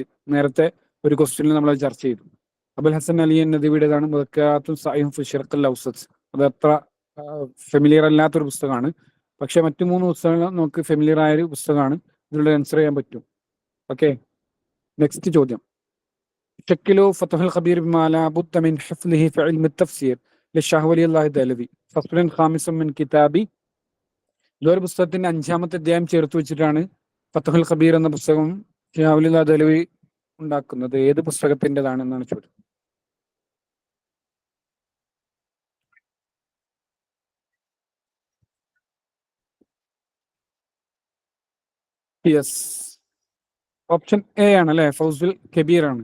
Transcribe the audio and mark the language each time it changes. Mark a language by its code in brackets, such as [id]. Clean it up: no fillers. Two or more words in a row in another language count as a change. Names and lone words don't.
[ml] നേരത്തെ ഒരു ക്വസ്റ്റ്യനിൽ നമ്മൾ ചർച്ച ചെയ്തു. അബുൽ ഹസൻ അലി നദവിയുടേതാണ് മുദക്കറാത്തുൻ സഈഹുൻ ഫി ശർഖിൽ ഔസത്ത്. അത് അത്ര ഫെമിലിയർ അല്ലാത്തൊരു പുസ്തകമാണ്. പക്ഷെ മറ്റു 3 പുസ്തകങ്ങൾ നമുക്ക് ഫെമിലിയർ ആയൊരു പുസ്തകമാണ്. ഇതിലൂടെ ആൻസർ ചെയ്യാൻ പറ്റും. ഓക്കെ, നെക്സ്റ്റ് ചോദ്യം. [ar] شكلوا فتح الخبير بما لا بد من حفظه في علم التفسير للشاه ولي الله الدهلوي فصل خامس من كتابي. [ml] ഇതൊരു പുസ്തകത്തിന്റെ 5ാമത്തെ അധ്യായം ചേർത്ത് വെച്ചിട്ടാണ് ഫതഹുൽ ഖബീർ എന്ന പുസ്തകം ഷാഹ് വലി അല്ലാഹ് ദഹ്ലവി ഉണ്ടാക്കുന്നത്. ഏത് പുസ്തകത്തിൻ്റെതാണെന്നാണ് ചോദ്യം. [en] Yes, option A [ml] ആണ് അല്ലെ, ഫൗസുൽ കബീർ ആണ്.